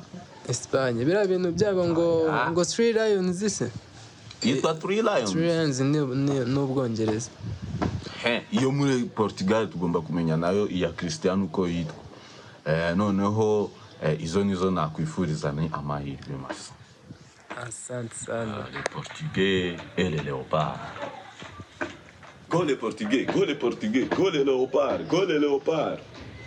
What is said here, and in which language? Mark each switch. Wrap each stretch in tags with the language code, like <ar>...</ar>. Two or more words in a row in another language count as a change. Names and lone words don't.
<rw>Espagne bira bintu byabo ngo Three Lions zise. Yitwa Three Lions. Three Lions n'Ubwongereza. Iyo muri Portugal tugomba kumenya nayo iya Cristiano uko yitwa. Noneho izo nizo nakwifuriza ni amahirwe masa.</rw> <sw>Asante sana.</sw> <fr>Les Portugais et les Léopards. Go les Portugais, go les Portugais, go les Léopards, go les Léopards.</fr>